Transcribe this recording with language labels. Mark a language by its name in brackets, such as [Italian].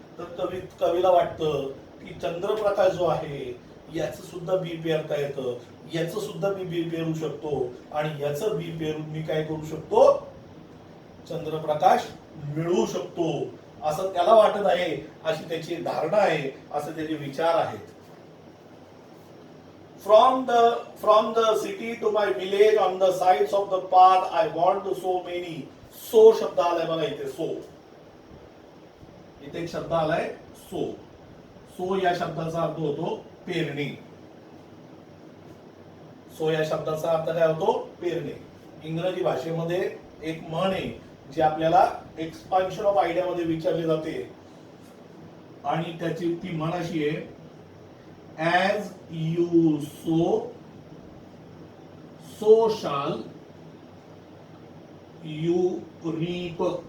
[Marathi] तर कवीला वाटतं की चंद्रप्रकाश जो आहे याचं सुद्धा बी पेरता येतं, याचं सुद्धा मी बी पेरू शकतो आणि याचं बी पेरून मी काय करू शकतो, चंद्रप्रकाश मिळवू शकतो, असं त्याला वाटत आहे, अशी त्याची धारणा आहे, असं त्याचे विचार आहेत. [English] From the city to my village on the sides of the path I want to so many. [Marathi] So शब्द आलाय बघा इथे, सो इथे एक शब्द आलाय सो. सो या शब्दाचा अर्थ होतो पेरणी. सो या शब्दाचा अर्थ काय होतो, पेरणे. इंग्रजी भाषेमध्ये एक म्हण आहे जी आपल्याला एक्सपान्शन ऑफ आयडिया मध्ये विचारली जाते आणि त्याची ती म्हण अशी आहे, [English] as you sow so shall you reap.